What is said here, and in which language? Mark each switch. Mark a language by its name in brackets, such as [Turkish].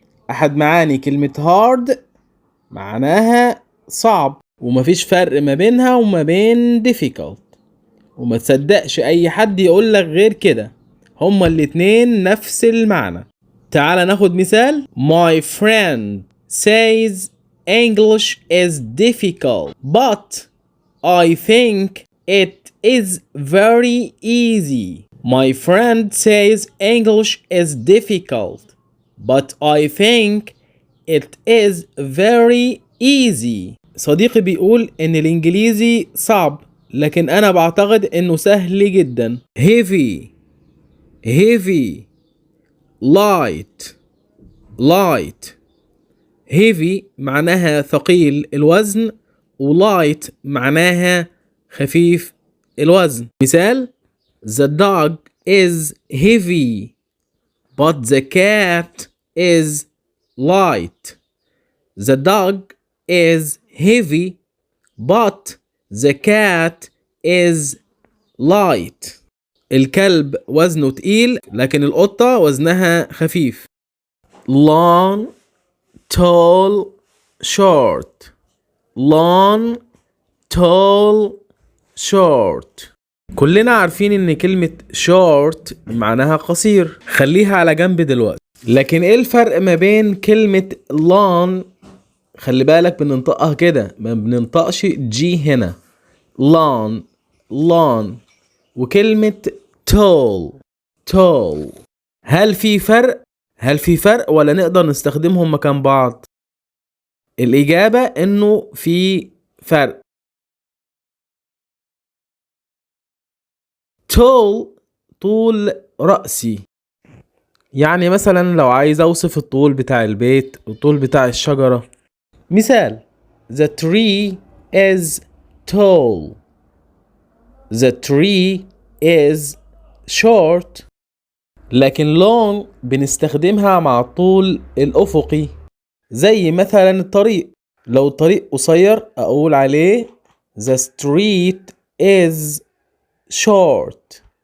[Arabic] أحد معاني كلمة hard معناها صعب، ومفيش فرق ما بينها وما بين difficult. وما تصدقش أي حد يقولك غير كده، هما الاتنين نفس المعنى. تعال ناخد مثال: [English] My friend says English is difficult but I think it is very easy. My friend says English is difficult, but I think it is very easy. [Arabic] صديقي بيقول إن الإنجليزي صعب، لكن أنا بعتقد إنه سهل جدا. [English] heavy heavy light light. [Arabic] heavy معناها ثقيل الوزن، وlight معناها خفيف الوزن. مثال: [English] The dog is heavy but the cat is light. The dog is heavy but the cat is light. [Arabic] الكلب وزنه تقيل لكن القطة وزنها خفيف. [English] long tall short long tall short. [Arabic] كلنا عارفين ان كلمة short معناها قصير، خليها على جنب دلوقتي. لكن ايه الفرق ما بين كلمة long؟ خلي بالك بننطقها كده، ما بننطقش جي هنا. [English] long long. [Arabic] وكلمة [English] tall tall. [Arabic] هل في فرق ولا نقدر نستخدمهم مكان بعض؟ الإجابة إنه في فرق. tall طول رأسي، يعني مثلا لو عايز أوصف الطول بتاع البيت، الطول بتاع الشجرة. مثال: [English] The tree is tall. The tree is short. [Arabic] لكن long بنستخدمها مع الطول الأفقي، زي مثلا الطريق. لو الطريق قصير أقول عليه [English] The street is short.